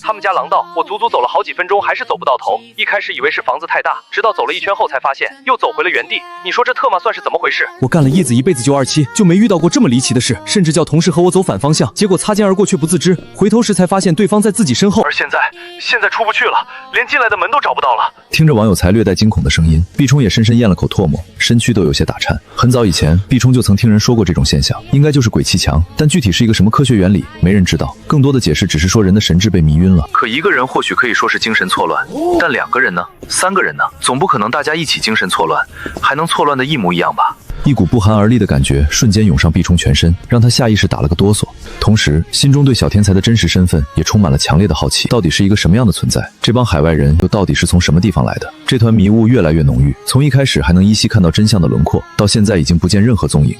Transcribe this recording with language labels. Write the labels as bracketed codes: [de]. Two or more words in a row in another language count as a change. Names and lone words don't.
[zh] 他們家廊道，我足足走了好幾分鐘，還是走不到頭。一開始以為是房子太大，直到走了一圈後才發現，又走回了原地。你說這特麼算是怎麼回事？我幹了一輩子927，就沒遇到過這麼離奇的事，甚至叫同事和我走反方向，結果擦肩而過卻不自知，回頭時才發現對方在自己身後。而現在出不去了，連進來的門都找不到了。聽着網友才略帶驚恐的聲音，畢衝也深深咽咽了口唾沫，身軀都有些打顫。很早以前，毕冲就曾听人说过这种现象，应该就是鬼气强，但具体是一个什么科学原理，没人知道。更多的解释只是说人的神智被迷暈了。可一个人或许可以说是精神錯亂，但2個人呢？3個人呢？總不可能大家一起精神錯亂，還能錯亂的一模一樣吧？一股不寒而栗的感覺瞬間湧上畢衝全身，讓他下意識打了個哆嗦，同時心中對小天才的真實身份也充滿了強烈的好奇，到底是一個什麼樣的存在？這幫海外人又到底是從什麼地方來的？這團迷霧越來越濃郁，從一開始還能依稀看到真相的輪廓，到現在已經不見任何蹤影。